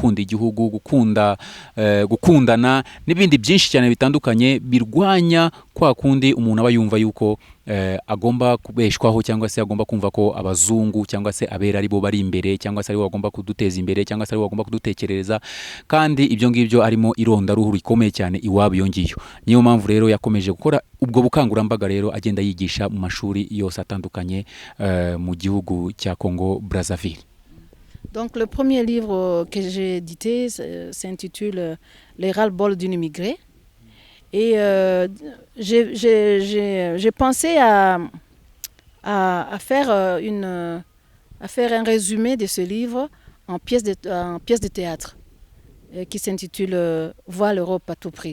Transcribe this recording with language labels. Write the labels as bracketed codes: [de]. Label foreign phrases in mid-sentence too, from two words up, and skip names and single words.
[rw] gukundana n'ibindi byinshi cyane bitandukanye birwanya kwa kundi umuntu aba yumva yuko agomba kubeshwaho cyangwa se agomba kumva ko abazungu cyangwa se abera ari bo bari imbere cyangwa se ari bo bagomba kuduteza imbere cyangwa se ari bo bagomba kudutekerereza, kandi ibyo ngibyo arimo ironda ruhu rikomeye cyane iwabo iyo ngiyo. Niyo mpamvu rero yakomeje gukora ubwo bukangurambaga rero agenda yigisha mu mashuri yose atandukanye mu gihugu cya Congo Brazzaville. [fr] Donc le premier livre que j'ai édité s'intitule Les ras-le-bol d'une immigrée. Et j'ai pensé à faire un résumé de ce livre en pièce de théâtre qui s'intitule Voir l'Europe à tout prix.